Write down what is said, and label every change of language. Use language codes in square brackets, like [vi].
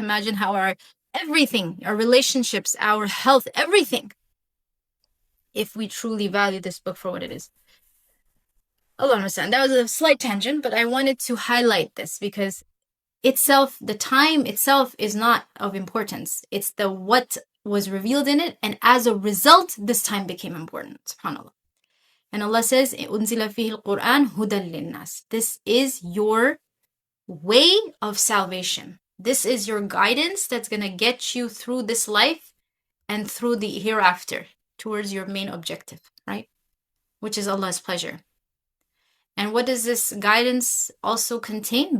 [en] Imagine how our everything, our relationships, our health, everything, if we truly value this book for what it is. Allah understand. That was a slight tangent, but I wanted to highlight this because the time itself is not of importance. It's the what was revealed in it, and as a result, this time became important. SubhanAllah. And Allah says, [ar] أُنزِلَ فِيهِ الْقُرْآنُ هُدًى لِلنَّاسِ. [en] This is your way of salvation. This is your guidance that's going to get you through this life and through the hereafter towards your main objective, right? Which is Allah's pleasure. And what does this guidance also contain?